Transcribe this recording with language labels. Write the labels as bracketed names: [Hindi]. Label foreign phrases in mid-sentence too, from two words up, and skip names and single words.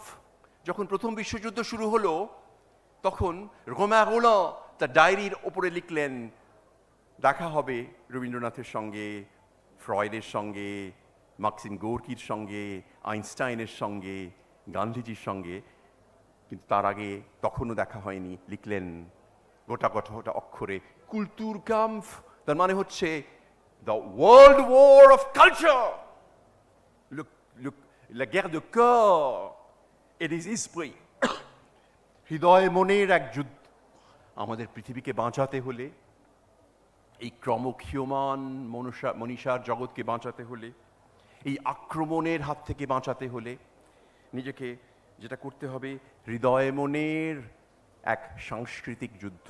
[Bangla] যখন প্রথম বিশ্বযুদ্ধ শুরু হলো, তখন রোমাঁ রোল্যাঁ তার ডায়েরির ওপরে লিখলেন, দেখা হবে রবীন্দ্রনাথের সঙ্গে, ফ্রয়েডের সঙ্গে, মার্ক্সিম গোর্কির সঙ্গে, আইনস্টাইনের সঙ্গে, গান্ধীজির সঙ্গে। কিন্তু তার আগে তখনও দেখা হয়নি। লিখলেন গোটা অক্ষরে কুলতুরকাম্প, তার মানে হচ্ছে [English] the world war of culture, [French] la guerre de corps et des esprits, [Bangla] হৃদয় মনের এক যুদ্ধ। আমাদের পৃথিবীকে বাঁচাতে হলে, এই ক্রমক্ষীয়মান মনীষার জগৎকে বাঁচাতে হলে, এই আক্রমণের হাত থেকে বাঁচাতে হলে নিজেকে যেটা করতে হবে, হৃদয় মনের এক সাংস্কৃতিক যুদ্ধ।